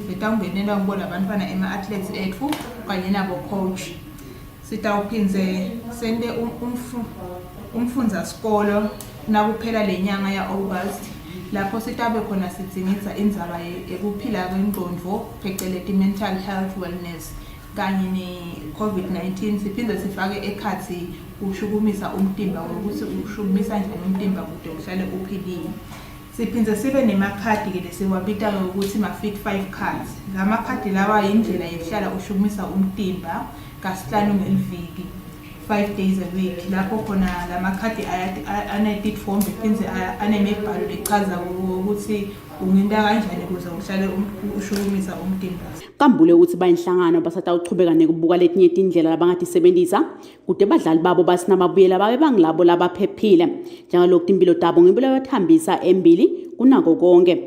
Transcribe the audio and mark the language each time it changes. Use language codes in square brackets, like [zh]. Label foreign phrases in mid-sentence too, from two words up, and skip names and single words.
[ss] Sitawungenela ngibona abantwana ema-athletes ethu kanye nabo-coach. Sitawuphinze sende umfundza skolo nakuphela lenyanga ya-August. Lapho sitabe khona sitsingisa indzaba ekuphila kwengqondo phecelezi [en] mental health wellness [ss] kanye ne-COVID-19 siphinde sifake ekhathi ushukumisa umtimba ukuthi ushukumisa njani umtimba kude uhlale uphilile. Siphinde sibe nemakhadi ke lesiwabita ukuthi ma- [en] fit 5 cards. [ss] La makhadi lawa yindlela yokuhlala ushukumisa umtimba kasihlanu ngeliviki [en] 5 days a week. [ss] Lapho khona la makhadi ane-tit form bephinde anemibhalo lechaza ukuthi ungenta kanjani ukuze uhlale ushukumisa umtimba. Nkambule uthi bayinhlangano basatawuchubeka nekubuka letinye indlela abangatisebenzisa kude badlali babo basinababuyela babe bangilabo labaphephile njengalokhu impilo tabo ngempilo yathambisa embili kunako konke.